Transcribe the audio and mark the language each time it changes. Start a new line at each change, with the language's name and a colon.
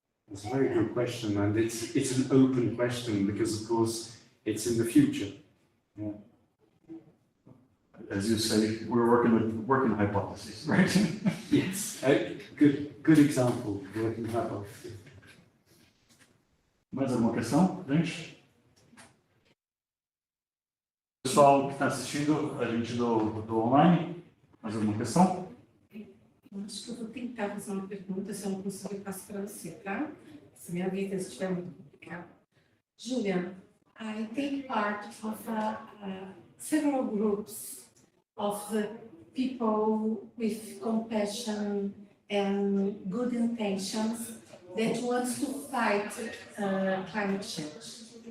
English: It's a very good question, and it's an open question because, of course, it's in the future. Yeah. As you say, we're working hypotheses, right? Yes, good example, working hypothesis.
Portuguese: Mais alguma questão, gente? Pessoal que está assistindo, a gente do online, mais alguma questão? Eu acho que eu vou tentar fazer uma pergunta, se eu não conseguir, eu passo para você, tá? Se minha vida estiver muito complicada.
English: Julian, I take part of several groups of the people with compassion and good intentions that wants to fight climate change.